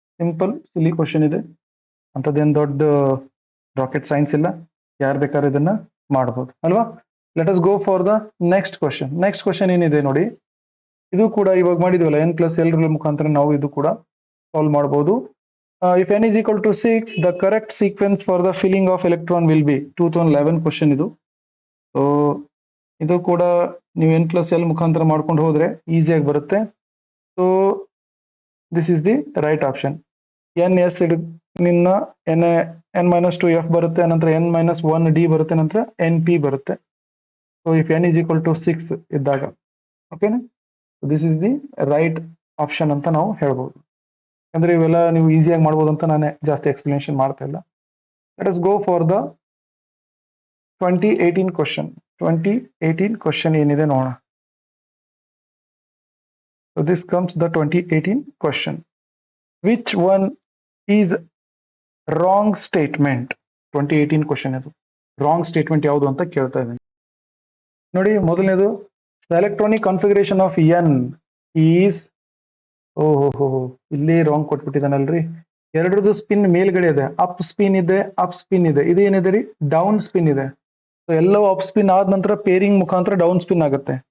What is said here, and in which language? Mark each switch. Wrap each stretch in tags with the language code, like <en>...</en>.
<kn>Simple ಸಿಲಿ question ಇದೆ, ಅಂಥದ್ದೇನು ದೊಡ್ಡ ರಾಕೆಟ್ ಸೈನ್ಸ್ ಇಲ್ಲ. ಯಾರು ಬೇಕಾದ್ರೆ ಇದನ್ನ ಮಾಡ್ಬೋದು ಅಲ್ವಾ?</kn> <en>Let us go for the next question.</en> <kn>Next question ಏನಿದೆ ನೋಡಿ, ಇದು ಕೂಡ ಇವಾಗ ಮಾಡಿದ್ವಲ್ಲ n ಪ್ಲಸ್ ಎಲ್ ರೂಲ್ ಮುಖಾಂತರ ನಾವು ಇದು ಕೂಡ ಸಾಲ್ವ್ ಮಾಡಬಹುದು.</kn> <en>if n is equal to 6, the correct sequence for the filling of electron will be 2011</en> <kn>question ಇದು. ಸೊ ಇದು ಕೂಡ ನೀವು n ಪ್ಲಸ್ ಎಲ್ ಮುಖಾಂತರ ಮಾಡ್ಕೊಂಡು ಹೋದ್ರೆ ಈಸಿಯಾಗಿ ಬರುತ್ತೆ.</kn> <en>So this is the right option.</en> <kn>N S ನಿನ್ನ ಎನ್ ಮೈನಸ್ ಟು ಎಫ್ ಬರುತ್ತೆ, ನಂತರ ಎನ್ ಮೈನಸ್ ಒನ್ ಡಿ ಬರುತ್ತೆ, ನಂತರ ಎನ್ ಪಿ ಬರುತ್ತೆ. So if N is equal to 6 ಇದ್ದಾಗ, ಓಕೆನಾ,</kn> <en>this is the right option</en> <kn>ಅಂತ ನಾವು ಹೇಳ್ಬೋದು. ಅಂದ್ರೆ ಇವೆಲ್ಲ ನೀವು ಈಸಿಯಾಗಿ ಮಾಡ್ಬೋದು ಅಂತ ನಾನೇ ಜಾಸ್ತಿ ಎಕ್ಸ್ಪ್ಲನೇಷನ್ ಮಾಡ್ತಾ ಇಲ್ಲ.</kn> <en>Let us go for the 2018 question.</en> <kn>2018 question ಏನಿದೆ ನೋಡೋಣ.</kn> <en>So this comes the 2018 question. Which one is wrong statement?</en> <kn>2018 question ಇದು. ರಾಂಗ್ ಸ್ಟೇಟ್ಮೆಂಟ್ ಯಾವುದು ಅಂತ ಕೇಳ್ತಾ ಇದ್ದೀನಿ ನೋಡಿ. ಮೊದಲನೇದು, electronic configuration of N is, ಓಹೋ ಇಲ್ಲಿ ರಾಂಗ್ ಕೊಟ್ಬಿಟ್ಟಿದ್ದಾನಲ್ರಿ. ಎರಡರದು ಸ್ಪಿನ್ ಮೇಲ್ಗಡೆ ಇದೆ, ಅಪ್ ಸ್ಪಿನ್ ಇದೆ, ಅಪ್ ಸ್ಪಿನ್ ಇದೆ. ಇದು ಏನಿದೆ ರೀ, ಡೌನ್ ಸ್ಪಿನ್ ಇದೆ. ಸೊ ಎಲ್ಲವೂ ಅಪ್ ಸ್ಪಿನ್ ಆದ ನಂತರ ಪೇರಿಂಗ್ ಮುಖಾಂತರ ಡೌನ್ ಸ್ಪಿನ್ ಆಗುತ್ತೆ.</kn>